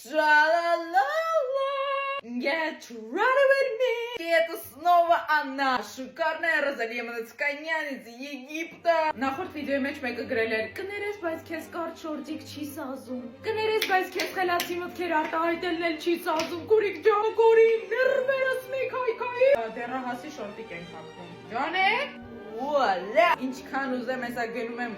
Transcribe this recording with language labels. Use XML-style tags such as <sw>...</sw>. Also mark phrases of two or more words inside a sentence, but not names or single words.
<en>Sha-la-la-la. Get ready with me.</en> <ru>Это снова она. Шикарная Розалия Манацканян из Египта.</ru> <hy>Նախորդ վիդեոյի մեջ մեկը գրել էր. Կներես, բայց քեզ կարճ շորտիկ չի սազում։ Կներես, բայց քեզ խելացի մտքեր արտահայտելն էլ չի սազում։ Կուրիկ ջան, կուրիկ, ներվերս մի քայքայի։ Դեռահասի շորտիկ ենք հագնում։ Ջան է։ Ուալա, ինչքան ուզեմ հեսա գնում եմ</hy>